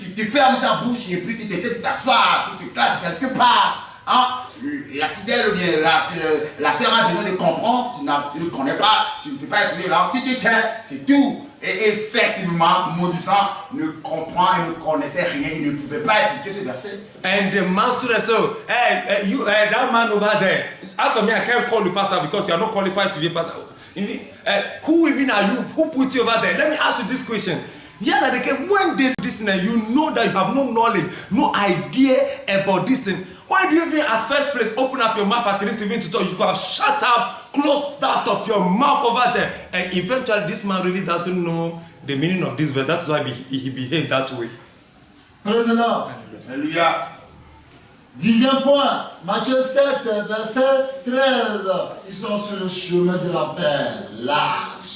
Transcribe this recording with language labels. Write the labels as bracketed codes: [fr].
[fr] Tu fermes ta bouche et puis tu t'assois, tu te classes quelque part. Hein? La fidèle ou bien la sœur a besoin de comprendre, tu ne connais pas, tu ne peux pas expliquer là, tu te tais, c'est tout. Et effectivement, Modisa ne comprend et ne connaissait rien, il ne pouvait pas expliquer ce verset. [en] And the master said, hey, that man over there, as for me, I can't call you pastor because you are not qualified to be a pastor. Who even are you? Who put you over there? Let me ask you this question. Yeah, that again, when they listen and you know that you have no knowledge, no idea about this thing, why do you even at first place open up your mouth at least even to talk? You could have shut up, closed that of your mouth over there. And eventually this man really doesn't know the meaning of this verse. That's why he behaved that way. Praise the Lord. [fr] Alléluia. 10e point, Matthieu 7, verset 13. Ils sont sur le chemin de l'enfer, là.